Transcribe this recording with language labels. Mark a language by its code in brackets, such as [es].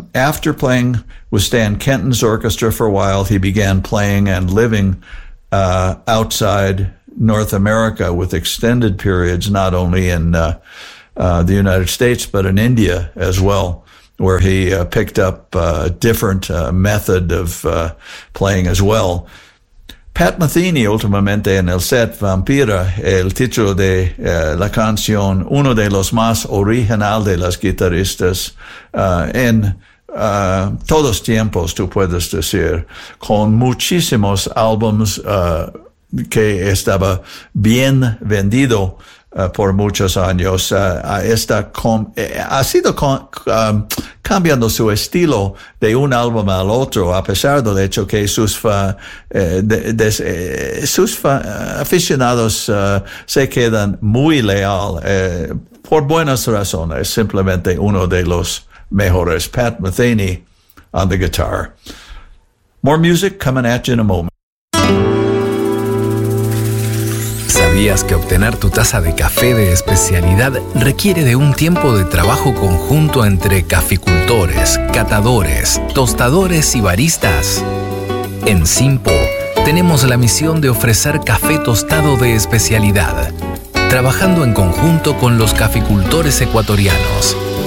[en] After playing with Stan Kenton's orchestra for a while, he began playing and living outside North America with extended periods, not only in the United States, but in India as well, where he picked up a different method of playing as well. [es] Pat Metheny, últimamente en el set Vampira, el título de la canción, uno de los más original de las guitarristas en todos tiempos, tú puedes decir, con muchísimos álbums que estaba bien vendido por muchos años. Ha sido cambiando su estilo de un álbum al otro, a pesar del hecho que sus aficionados se quedan muy leal, por buenas razones, simplemente uno de los mejores. [en] Pat Metheny on the guitar. More music coming at you in a moment. [es] ¿Sabías que obtener tu taza de café de especialidad requiere de un tiempo de trabajo conjunto entre caficultores, catadores, tostadores y baristas? En Simpo tenemos la misión de ofrecer café tostado de especialidad, trabajando en conjunto con los caficultores ecuatorianos.